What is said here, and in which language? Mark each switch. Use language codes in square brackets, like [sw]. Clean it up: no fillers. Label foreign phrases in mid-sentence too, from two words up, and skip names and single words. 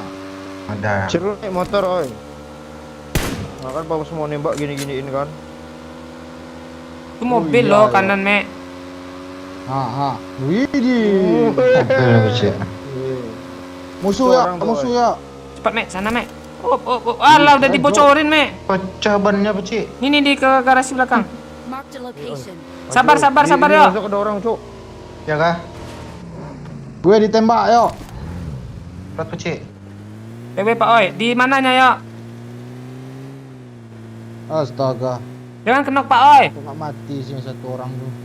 [id] Ada. Ceruk naik motor, oi. Nah, kan bagus mau nembak gini-giniin kan. Itu mobil iya, loh iya. kanan, Mek. Widih. Mobil kecil. Musuh ya, Orang tuh, musuh ya. Cepat, Mek. Sana, Mek. Oh. Alah, udah dibocorin, Mek. Pecah bannya peci. Ini di ke garasi belakang. [en] Marked a location. [id] Sabar, Ini yuk. masuk ada orang, Cuk. Ya kah? Gue ditembak yo. Berat peci. PW Pak Oi, di mananya, yuk? Astaga. Jangan kenok Pak Oi. Kok nggak mati sih satu orang tuh.